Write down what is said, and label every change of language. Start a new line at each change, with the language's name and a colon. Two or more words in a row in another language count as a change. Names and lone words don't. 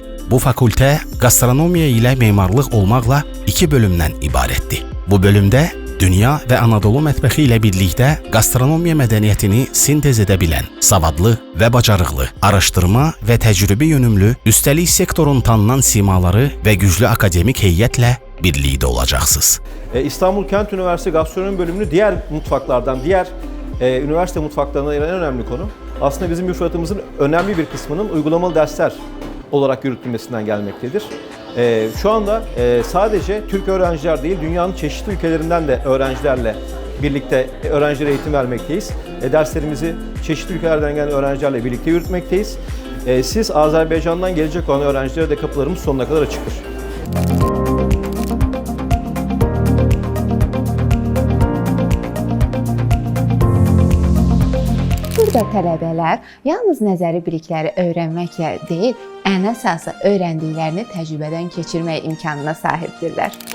Azerbaijani: Bu fakültə gastronomiya ilə memarlıq olmaqla 2 bölümdən ibarətdir. Bu bölümdə dünya və Anadolu mətbəxi ilə birlikdə gastronomiya mədəniyyətini sintez edə bilən, savadlı və bacarıqlı, araşdırma və təcrübə yönümlü, üstəlik sektorun tanınan simaları və güclü akademik heyətlə birlikdə olacaqsınız.
Turkish: İstanbul Kent Üniversitesi Gastronomi bölümünü diğer mutfaklardan, diğer üniversite mutfaklarına ayıran en önemli konu aslında bizim müfredatımızın önemli bir kısmının uygulamalı dersler olarak yürütülmesinden gelmektedir. Şu anda sadece Türk öğrenciler değil, dünyanın çeşitli ülkelerinden de öğrencilerle birlikte öğrencilere eğitim vermekteyiz. Derslerimizi çeşitli ülkelerden gelen öğrencilerle birlikte yürütmekteyiz. Siz Azerbaycan'dan gelecek olan öğrencilere de kapılarımız sonuna kadar açıktır.
Azerbaijani: Burada tələbələr yalnız nəzəri bilikləri öyrənməklə deyil, ən əsası öyrəndiklərini təcrübədən keçirmək imkanına sahibdirlər.